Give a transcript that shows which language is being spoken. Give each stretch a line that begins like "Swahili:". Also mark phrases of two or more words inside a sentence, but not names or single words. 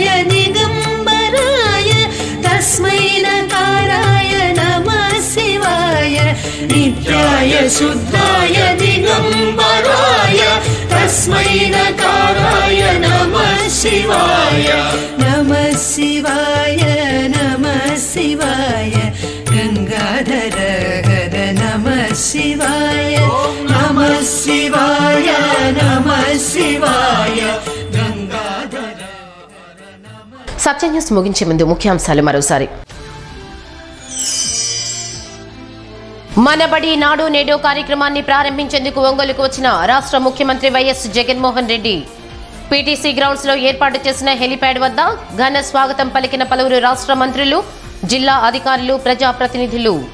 Sanskrit: दिगंबराय तस्मै नकाराय नमः शिवाय नित्याय शुद्धाय दिगंबराय तस्मै नकाराय नमः शिवाय नमः शिवाय नमः शिवाय गंगाधर हर नमः शिवाय नमः शिवाय नमः शिवाय गंगाधर
Telugu: సత్య న్యూస్ ముగించే ముందు ముఖ్యాంశాలు మరోసారి. మనబడి నాడు నేడు కార్యక్రమాన్ని ప్రారంభించేందుకు ఒంగోలుకు వచ్చిన రాష్ట్ర ముఖ్యమంత్రి వైఎస్ జగన్మోహన్ రెడ్డి. పీటీసీ గ్రౌండ్స్ లో ఏర్పాటు చేసిన హెలిప్యాడ్ వద్ద ఘన స్వాగతం పలికిన పలువురు రాష్ట్ర మంత్రులు, జిల్లా అధికారులు, ప్రజాప్రతినిధులు.